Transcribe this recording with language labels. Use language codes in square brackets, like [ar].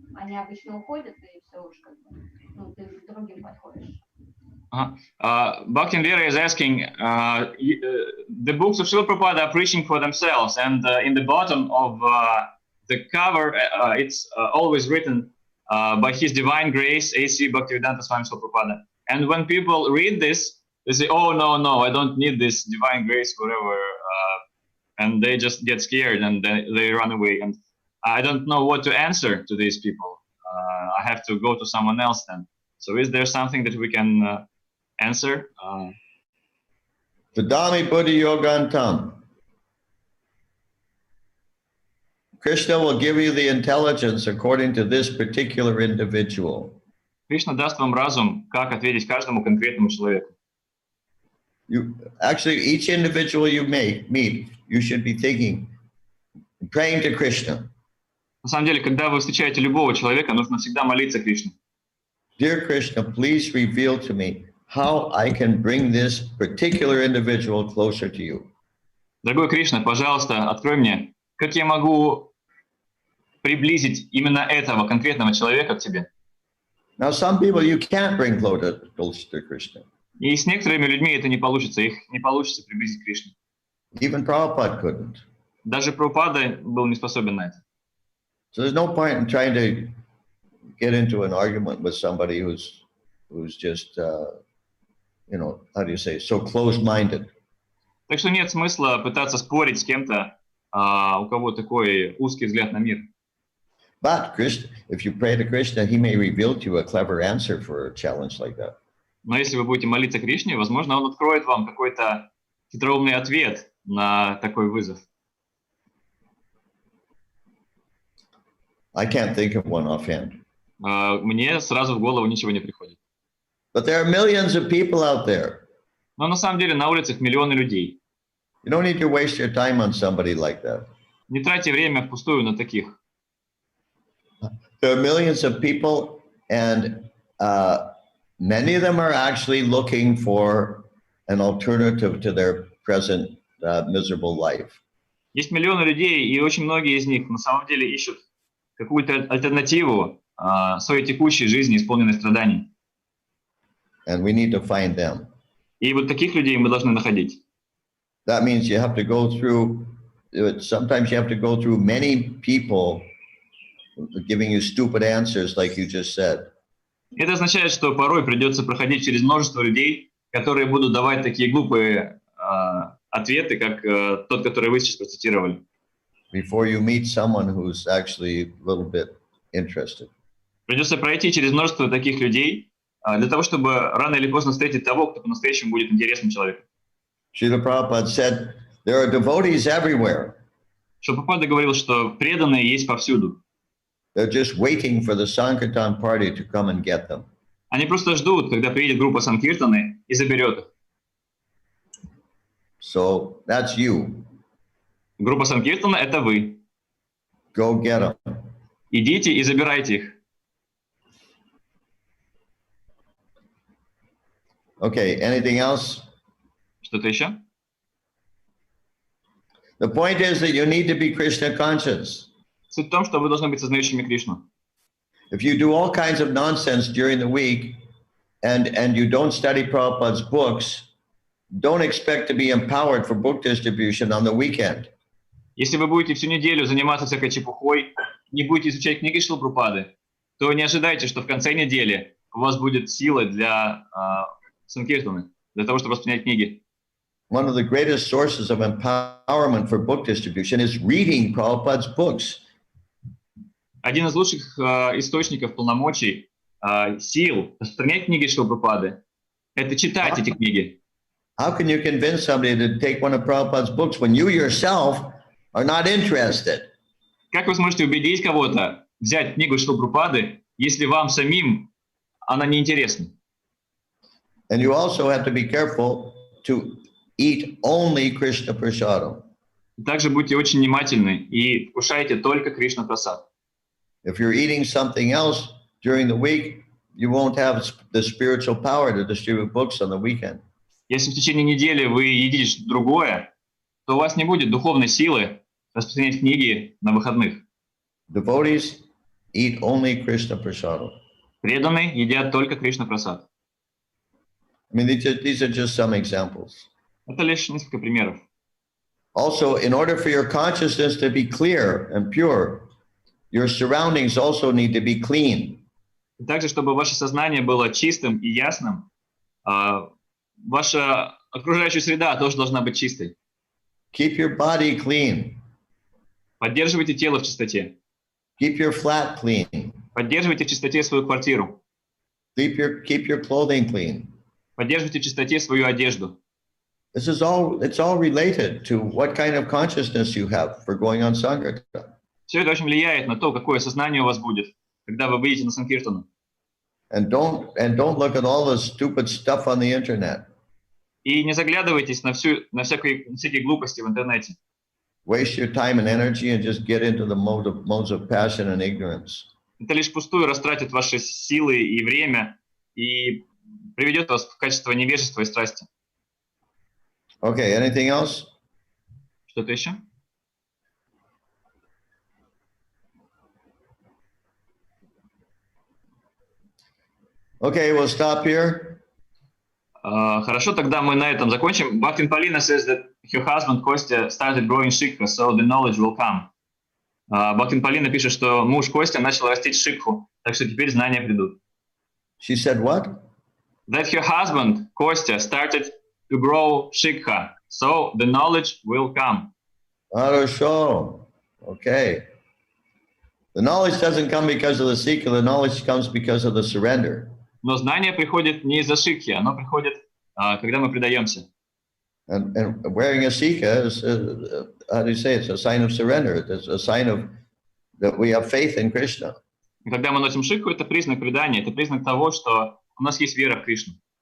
[ru] Они обычно уходят, и все уж как бы, ты к другим подходишь. [en] Bhakti Vera is asking, the books of Srila Prabhupada are preaching for themselves, and in the bottom of the cover, it's always written by His Divine Grace, A.C. Bhaktivedanta Swami Srila Prabhupada. And when people read this, they say, oh, no, I don't need this Divine Grace, whatever, and they just get scared and they run away. And I don't know what to answer to these people. I have to go to someone else then. So is there something that we can answer? [sa] Vedami Buddhi Yogantam. [en] Krishna will give you the intelligence according to this particular individual. [ru] Кришна даст вам разум, как ответить каждому конкретному человеку. [en] Actually, each individual you meet, you should be thinking, praying to Krishna. [ru] На самом деле, когда вы встречаете любого человека, нужно всегда молиться Кришне. [en] Dear Krishna, please reveal to me how I can bring this particular individual closer to you. [ru] Дорогой Кришна, пожалуйста, открой мне, как я могу приблизить именно этого конкретного человека к тебе. [en] Now, some people you can't bring closer to Krishna. [ru] И с некоторыми людьми это не получится, их не получится приблизить к Кришне. [en] Even Prabhupada couldn't. [ru] Даже Прабхупада был не способен на это. [en] So there's no point in trying to get into an argument with somebody who's just, how do you say, so closed-minded. [ru] Так что нет смысла пытаться спорить с кем-то, у кого такой узкий взгляд на мир. [en] But Krishna, if you pray to Krishna, he may reveal to you a clever answer for a challenge like that. [ru] Но если вы будете молиться Кришне, возможно, он откроет вам какой-то хитроумный ответ на такой вызов. [en] I can't think of one offhand. [ru] Мне сразу в голову ничего не приходит. [en] But there are millions of people out there. [ru] Но на самом деле на улицах миллионы людей. [en] You don't need to waste your time on somebody like that. [ru] Не тратьте время впустую на таких. [en] There are millions of people, and many of them are actually looking for an alternative to their present miserable life. [ru] Есть миллионы людей, и очень многие из них на самом деле ищут какую-то альтернативу своей текущей жизни, исполненной страданий. [en] And we need to find them. [ru] И вот таких людей мы должны находить. [en] That means you have to go through, sometimes you have to go through many people giving you stupid answers like you just said. [ru] Это означает, что порой придется проходить через множество людей, которые будут давать такие глупые ответы, как тот, который вы сейчас процитировали. [en] Before you meet someone who's actually a little bit interested. [ru] Придется пройти через множество таких людей для того, чтобы рано или поздно встретить того, кто по-настоящему будет интересным человеком. [en] Srila Prabhupada said, there are devotees everywhere. [ru] Прабхупада говорил, что преданные есть повсюду. [en] They're just waiting for the Sankirtan party to come and get them. [ru] Они просто ждут, когда приедет группа Санкиртаны и заберет их. [en] So that's you. [ru] Группа Санкиртана — это вы. [en] Go get them. [ru] Идите и забирайте их. [en] Okay, anything else? [ru] Что-то еще? [en] The point is that you need to be Krishna conscious. [ru] Суть в том, что вы должны быть сознающими Кришну. [en] If you do all kinds of nonsense during the week and you don't study Prabhupada's books, don't expect to be empowered for book distribution on the weekend. [ru] Если вы будете всю неделю заниматься всякой чепухой, не будете изучать книги Шрилы Прабхупады, то не ожидайте, что в конце недели у вас будет сила для Санкиртаны, для того, чтобы воспринять книги. [en] One of the greatest sources of empowerment for book distribution is reading Prabhupada's books. [ru] Один из лучших источников полномочий, сил распространять книги Шрилы Прабхупады — это читать эти книги. [en] How can you convince somebody to take one of Prabhupada's books when you yourself are not interested? [ru] Как вы сможете убедить кого-то взять книгу Шрилы Прабхупады, если вам самим она не интересна? [en] And you also have to be careful to eat only Krishna prasadam. [ru] Также будьте очень внимательны и вкушайте только Кришна Прасад. [en] If you're eating something else during the week, you won't have the spiritual power to distribute books on the weekend. [ru] Если в течение недели вы едите что-то другое, то у вас не будет духовной силы распространять книги на выходных. [en] Devotees eat only Krishna prasadam. [ru] Преданные едят только Кришна Прасад. [en] I mean, these are just some examples. [ru] Это лишь несколько примеров. [en] Also, in order for your consciousness to be clear and pure, your surroundings also need to be clean. [ru] И также, чтобы ваше сознание было чистым и ясным, ваша окружающая среда тоже должна быть чистой. [en] Keep your body clean. [ru] Поддерживайте тело в чистоте. [en] Keep your flat clean. [ru] Поддерживайте в чистоте свою квартиру. [en] Keep your clothing clean. [ru] Поддерживайте в чистоте свою одежду. [en] It's all related to what kind of consciousness you have for going on Sankirtan. [ru] Все это очень влияет на то, какое сознание у вас будет, когда вы выйдете на Санкиртану. [en] And don't look at all the stupid stuff on the internet. [ru] И не заглядывайтесь на всякие глупости в интернете. [en] Waste your time and energy and just get into the modes of passion and ignorance. [ru] Это лишь пустую растратит ваши силы и время и приведет вас в качество невежества и страсти. [en] Okay, anything else? [ru] Что-то еще? [en] Okay, we'll stop here. [ru] Хорошо, тогда мы на этом закончим. [en] Bhaktin Paulina says that her husband Kostya started growing shikha, so the knowledge will come. [ru] Bhaktin Paulina пишет, что муж Костя начал растить шикху, так что теперь знания придут. [en] She said what? That her husband Kostya started to grow shikha, so the knowledge will come. Хорошо. Okay. The knowledge doesn't come because of the seeker, the knowledge comes because of the surrender. [ru] Но знание приходит не из-за шикхи, оно приходит, когда мы предаемся. [en] And wearing a sikha is, how do you say, it's a sign of surrender. It's a sign of that we have faith in Krishna. [ru] И когда мы носим шикху, это признак предания, это признак того, что у нас есть вера в Кришну.